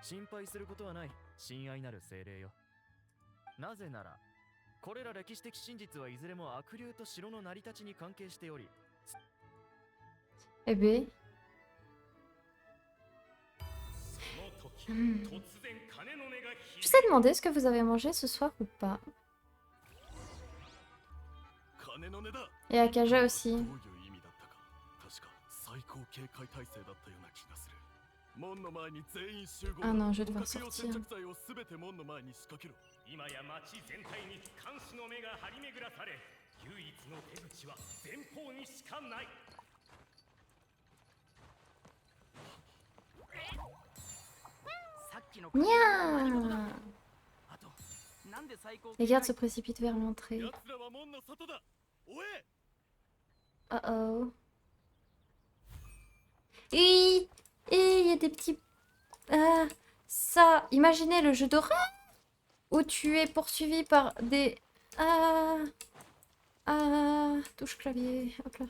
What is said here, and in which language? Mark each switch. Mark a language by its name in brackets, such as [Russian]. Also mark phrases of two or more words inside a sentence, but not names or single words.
[Japanese] 心配することはない。親愛なる精霊よ。なぜならこれら歴史的真実はいずれも悪霊と城の成り立ちに関係しており。 [French] Eh ben. [Japanese] その時、突然鐘の音が [French] Je vous ai demandé ce que vous avez mangé ce soir ou pas. [Japanese] 鐘の音だ。 [French] Et à Kaja aussi. [Japanese] どういう意味だったか。確か最高警戒態勢だったような気がする。門の前に全員集合。 [French] Ah non, je vais devoir [Japanese] 不可 [French] sortir. [Japanese] 接着剤をすべて門の前に仕掛けろ。今や町全体に監視の目が張り巡らされ、唯一の出口は前方にしかない。さっきの Nya あとなんで最高 [French] Les gardes se précipitent vers l'entrée. [Japanese] 奴らは門の外だ。おえ。 [French] Oh oh. Et il y a des petits... Ah, ça, imaginez le jeu d'horreur où tu es poursuivi par des... touche clavier, hop là.